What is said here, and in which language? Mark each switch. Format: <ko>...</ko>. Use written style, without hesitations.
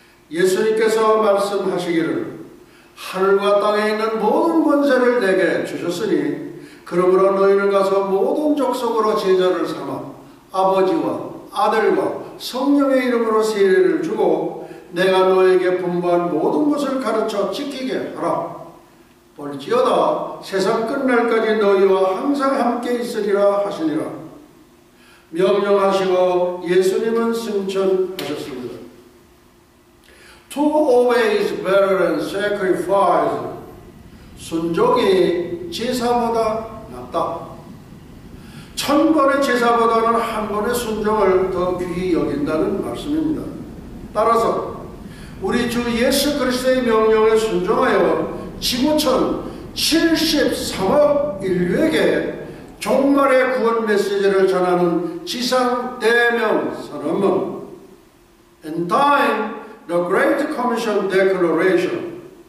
<ko>예수님께서 말씀하시기를 하늘과 땅에 있는 모든 권세를 내게 주셨으니 그러므로 너희는 가서 모든 족속으로 제자를 삼아 아버지와 아들과 성령의 이름으로 세례를 주고 내가 너에게 분부한 모든 것을 가르쳐 지키게 하라. 볼지어다 세상 끝날까지 너희와 항상 함께 있으리라 하시니라. 명령하시고 예수님은 승천하셨습니다.</ko> <en>To obey is better than sacrifice.</en> <ko>순종이 제사보다 낫다. 1000번의 제사보다는 한 번의 순종을 더 귀히 여긴다는 말씀입니다. 따라서 우리 주 예수 그리스도의 명령에 순종하여 지구촌 73억 인류에게 종말의 구원 메시지를 전하는 지상 대명 선언문</ko> <en>In time, the Great Commission Declaration.</en>